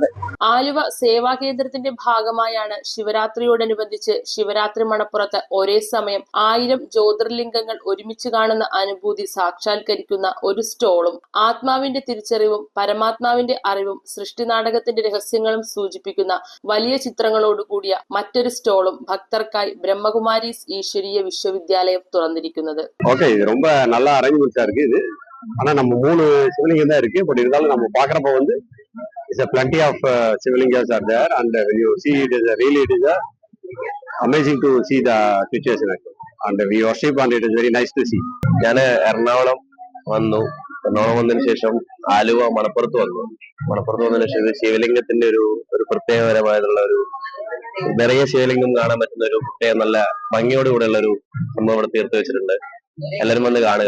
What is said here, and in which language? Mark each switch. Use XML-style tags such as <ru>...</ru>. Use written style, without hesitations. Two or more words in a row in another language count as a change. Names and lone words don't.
<ml>ആലുവ സേവാ കേന്ദ്രത്തിന്റെ ഭാഗമായാണ് ശിവരാത്രിയോടനുബന്ധിച്ച് ശിവരാത്രി മണപ്പുറത്ത് ഒരേ സമയം 1000 ജ്യോതിർലിംഗങ്ങൾ ഒരുമിച്ച് കാണുന്ന അനുഭൂതി സാക്ഷാത്കരിക്കുന്ന ഒരു സ്റ്റോളും ആത്മാവിന്റെ തിരിച്ചറിവും പരമാത്മാവിന്റെ അറിവും സൃഷ്ടി നാടകത്തിന്റെ രഹസ്യങ്ങളും സൂചിപ്പിക്കുന്ന വലിയ ചിത്രങ്ങളോടുകൂടിയ മറ്റൊരു സ്റ്റോളും ഭക്തർക്കായി ബ്രഹ്മകുമാരീസ് ഈശ്വരീയ വിശ്വവിദ്യാലയം തുറന്നിരിക്കുന്നത്.</ml> <ta>ஆனா நம்ம 3 சிவலிங்கம் தான் இருக்கு. பட் இருந்தாலும் நம்ம பாக்குறப்ப வந்து</ta> <en>இட்ஸ் a plenty of சிவலிங்காஸ் are there, and when you see it is a amazing to see the situation, and we worship and it is very nice to see.</en> <ml>ഞാൻ എറണാകുളം വന്നു. എറണാകുളം വന്നതിന് ശേഷം ആലുവ മണപ്പുറത്ത് വന്നതിന് ശേഷം ശിവലിംഗത്തിന്റെ ഒരു പ്രത്യേകപരമായിട്ടുള്ള ഒരു നിറയെ ശിവലിംഗം കാണാൻ പറ്റുന്ന ഒരു പ്രത്യേക നല്ല ഭംഗിയോടുകൂടെയുള്ള ഒരു സംഭവം ഇവിടെ തീർത്ത് വെച്ചിട്ടുണ്ട്. എല്ലാവരും വന്ന് കാണുക.</ml>